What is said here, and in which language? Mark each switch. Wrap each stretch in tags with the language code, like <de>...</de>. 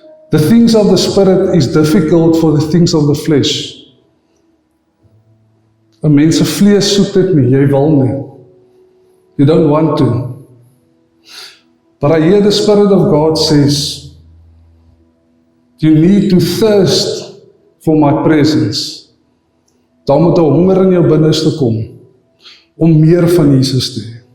<en>The things of the Spirit is difficult for the things of the flesh.</en> <af>'n mens se vlees soek dit nie, jy wil nie.</af> <en>You don't want to. But I hear the Spirit of God says, you need to thirst for my presence.</en> <af>Daar moet 'n honger in jou binneste kom, om meer van Jesus te hê.</af>